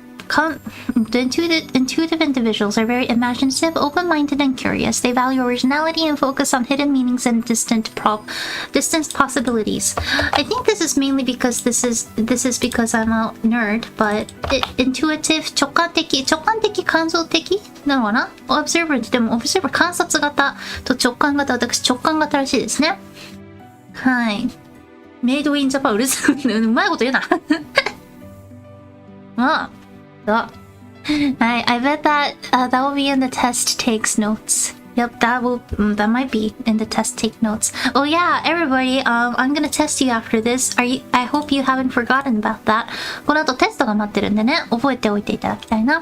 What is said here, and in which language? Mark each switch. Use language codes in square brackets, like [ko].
[en] intuitive individuals are very imaginative, open-minded, and curious. They value originality and focus on hidden meanings and distant possibilities. I think this is mainly because this is because I'm a nerd, but intuitive [ja] 直感的感情的なのかな。 observer でも observer 観察型と直感型、私直感型らしいですね。はい。メイドインジャパン、うるさい。うまいこと言うな。 [en] まあ、I bet that that will be in the test takes notes. Yep, that might be in the test take notes. Oh yeah, everybody, I'm gonna test you after this. I hope you haven't forgotten about that. [ja] この後テストが待ってるんでね、覚えておいていただきたいな。